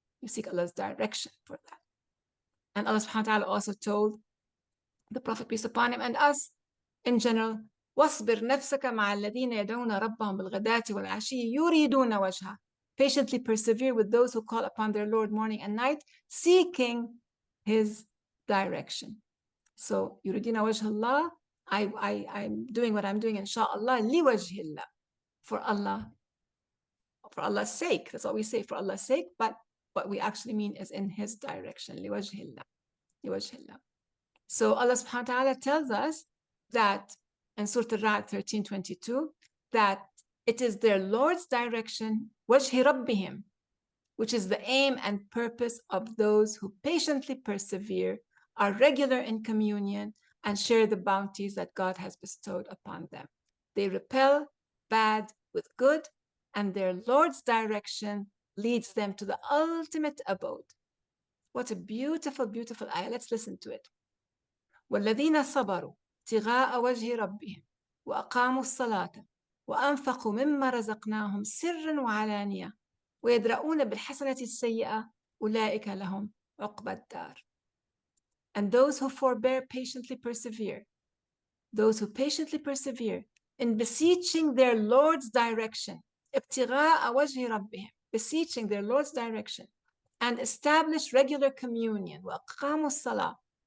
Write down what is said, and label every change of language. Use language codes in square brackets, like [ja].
[en] You seek Allah's direction for that. And Allah subhanahu wa ta'ala also told the Prophet, peace upon him, and us in general, [ar] واصبر نفسك مع الذين يدعون ربهم بالغداة والعشي يريدون وجهه. [en] Patiently persevere with those who call upon their Lord morning and night, seeking His direction. [ar] So يريدون وجه الله. [en] I'm doing what I'm doing, inshallah, [ar] لوجه الله, [en] for Allah's sake. That's what we say, for Allah's sake. But what we actually mean is in His direction. [ar] لوجه الله. لوجه الله. [en] So Allah subhanahu wa ta'ala tells us that in Surah Al-Ra'd 13:22, that it is their Lord's direction, [ar] وَجْهِ رَبِّهِمْ, [en] which is the aim and purpose of those who patiently persevere, are regular in communion, and share the bounties that God has bestowed upon them. They repel bad with good, and their Lord's direction leads them to the ultimate abode. What a beautiful, beautiful ayah. Let's listen to it. [ar] والذين صبروا ابتغاء وجه ربهم وأقاموا الصلاة وأنفقوا مما رزقناهم سرا وعلانية ويدرؤون بالحسنة السيئة أولئك لهم عقبى الدار. [en] And those who forbear patiently persevere, those who patiently persevere in beseeching their Lord's direction, [ar] ابتغاء وجه ربهم, [en] beseeching their Lord's direction, and establish regular communion, [ar] وأقاموا الصلاة,